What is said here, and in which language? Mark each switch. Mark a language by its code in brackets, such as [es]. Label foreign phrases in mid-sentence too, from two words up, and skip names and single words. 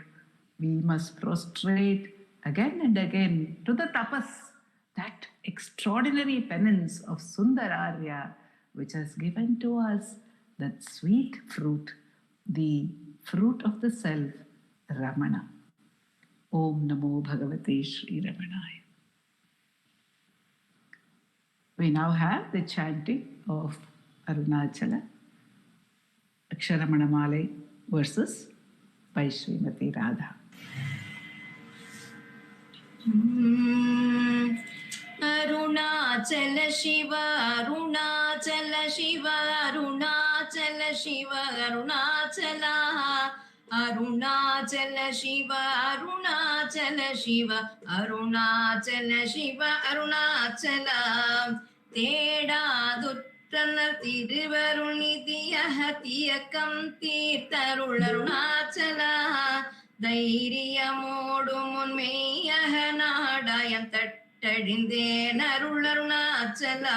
[en] We must prostrate again and again to the tapas, that extraordinary penance of Sundararya, which has given to us that sweet fruit, the fruit of the self, Ramana. [sa] ओं नमो भगवते श्री रमणाय. [en] We now have the chanting of Arunachala, Aksharamana Malai verses by Srimati Radha. Arunachala Shiva, Arunachala Shiva, Arunachala Shiva, Arunachala, [ta] அருணாச்சல சிவ அருணாச்சல சிவ அருணாச்சல சிவ அருணாச்சலா தேடாதுற்றனர் திருவருணிதியக தியக்கம் தீர்த்தருள் அருணாச்சலா தைரியமோடும் உன்மெய்யக நாடாயம் தட்டழிந்தேன் அருள் அருணாச்சலா